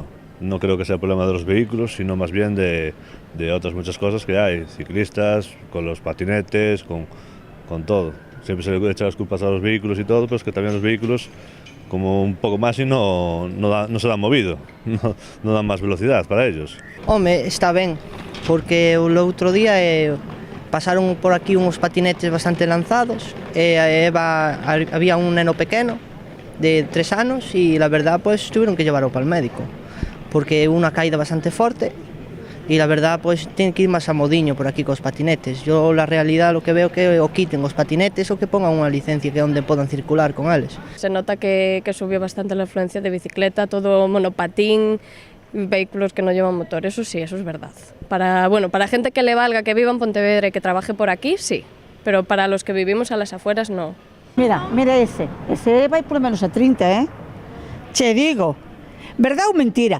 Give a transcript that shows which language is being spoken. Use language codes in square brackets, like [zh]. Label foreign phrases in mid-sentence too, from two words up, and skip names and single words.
[es] No creo que sea el problema de los vehículos, sino más bien de otras muchas cosas que hay. Ciclistas, con los patinetes, con todo. Siempre se le echa las culpas a los vehículos y todo, pero es que también los vehículos, como un poco más y no se dan movido, no dan más velocidad para ellos. [gl] Home, está ben, porque o outro día pasaron por aquí uns patinetes bastante lanzados había un neno pequeno de 3 anos e [es] la verdad pues tuvieron que llevarlo para el médico [gl] porque unha caída bastante forte e [es] la verdad pues tienen que ir [gl] máis a modiño por aquí cos patinetes. [es] Yo la realidad lo que veo que [gl] o quiten os patinetes ou [es] que pongan [gl] unha licencia que onde podan circular con eles. [es] Se nota que subió bastante la influencia de bicicleta, todo monopatín, vehículos que no llevan motor, eso sí, eso es verdad. Para gente que le valga que viva en Pontevedra y que trabaje por aquí, sí, pero para los que vivimos a las afueras, no. [gl] Mira ese vai [es] por lo menos [gl] a 30, Che digo, verdad ou mentira?